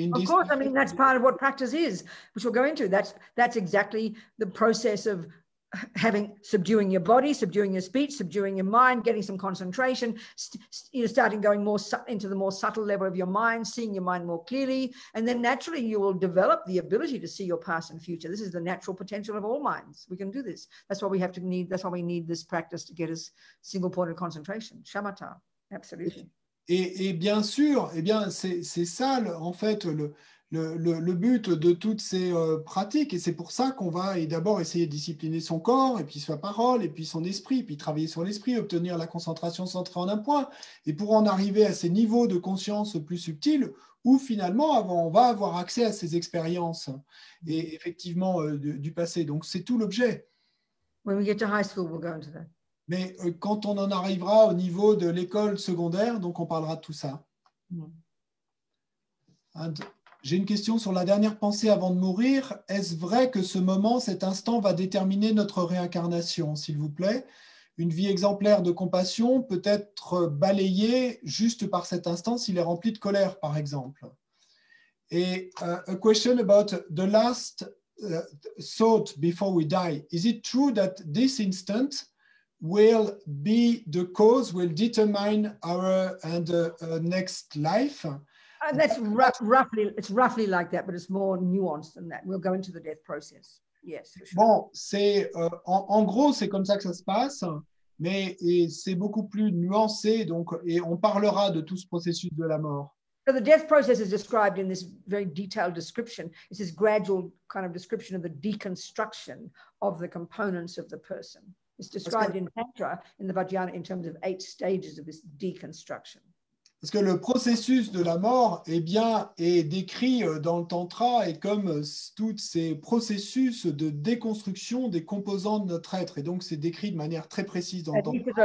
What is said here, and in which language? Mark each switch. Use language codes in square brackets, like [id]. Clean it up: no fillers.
[en] Of course, I mean, that's part of what practice is, which we'll go into. That's exactly the process of subduing your body, subduing your speech, subduing your mind, getting some concentration, starting going more into the more subtle level of your mind, seeing your mind more clearly, and then naturally you will develop the ability to see your past and future. This is the natural potential of all minds. We can do this. That's why we need this practice to get us single point of concentration, shamatha, absolutely. [fr] Et bien sûr, eh bien, c'est ça, en fait, le but de toutes ces pratiques, et c'est pour ça qu'on va d'abord essayer de discipliner son corps, et puis sa parole, et puis son esprit, puis travailler sur l'esprit, obtenir la concentration centrée en un point, et pour en arriver à ces niveaux de conscience plus subtils, où finalement on va avoir accès à ces expériences, et effectivement du passé. Donc c'est tout l'objet. [en] When we get to high school, we'll go into that. [fr] Mais quand on en arrivera au niveau de l'école secondaire, donc on parlera de tout ça. J'ai une question sur la dernière pensée avant de mourir. Est-ce vrai que ce moment, cet instant, va déterminer notre réincarnation, s'il vous plaît? Une vie exemplaire de compassion peut être balayée juste par cet instant s'il est rempli de colère, par exemple. [en] Et a question about the last thought before we die. Is it true that this instant will be the cause, will determine our next life? That's roughly like that, but it's more nuanced than that. We'll go into the death process. Yes. For sure. [fr] Bon, c'est en gros, c'est comme ça que ça se passe, mais c'est beaucoup plus nuancé. Donc, et on parlera de tout ce processus de la mort. [en] So the death process is described in this very detailed description. It's this gradual kind of description of the deconstruction of the components of the person. It's described in Tantra, in the Vajra, in terms of 8 stages of this deconstruction. [fr] Parce que le processus de la mort est décrit dans le Tantra et comme tous ces processus de déconstruction des composants de notre être. Et donc, c'est décrit de manière très précise dans le Tantra.